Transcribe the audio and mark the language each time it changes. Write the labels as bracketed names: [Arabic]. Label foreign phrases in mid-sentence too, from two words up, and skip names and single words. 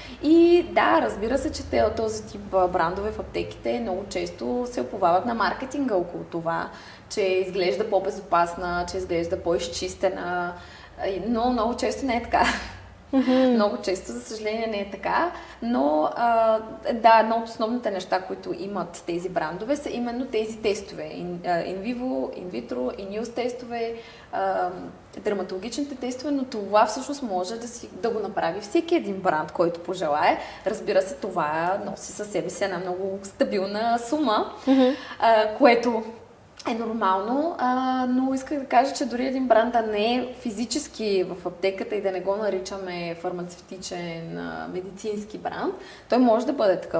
[Bulgarian] И да, разбира се, че те от този тип брандове в аптеките много често се оповават на маркетинга около това, че изглежда по-безопасна, че изглежда по-изчистена, но много често не е така. Много често, за съжаление, не е така, но да, едно от основните неща, които имат тези брандове, са именно тези тестове. [Latin] In vivo, in vitro, [Bulgarian] in news тестове, дерматологичните тестове, но това всъщност може да го направи всеки един бранд, който пожелае. Разбира се, това носи със себе си една много стабилна сума, което е нормално, но исках да кажа, че дори един бранд да не е физически в аптеката и да не го наричаме фармацевтичен медицински бранд, той може да бъде такъв.